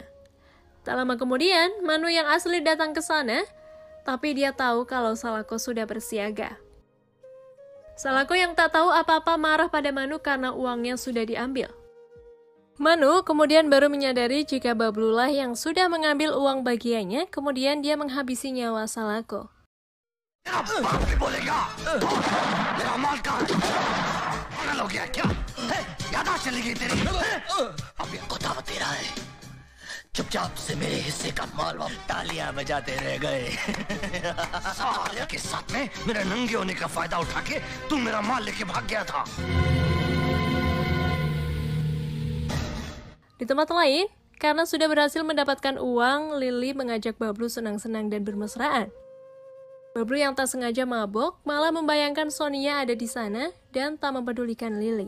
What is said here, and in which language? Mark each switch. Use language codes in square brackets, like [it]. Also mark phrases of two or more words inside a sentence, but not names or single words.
[id] Tak lama kemudian, Manu yang asli datang ke sana, tapi dia tahu kalau Salako sudah bersiaga. Salako yang tak tahu apa-apa marah pada Manu karena uangnya sudah diambil. Manu kemudian baru menyadari jika Bablu lah yang sudah mengambil uang bagiannya, kemudian dia menghabisi nyawa Salako. [hi] चुपचाप से मेरे हिस्से का माल वापस तालियां बजाते रह गए। साले के साथ में मेरे नंगे होने का फायदा उठा के तू मेरा माल लेके भाग गया था। [id] Di tempat lain, karena sudah berhasil mendapatkan uang, Lily mengajak Bablu senang-senang dan bermesraan. Bablu yang tak sengaja mabok malah membayangkan Sonia ada di sana dan tak mempedulikan Lily.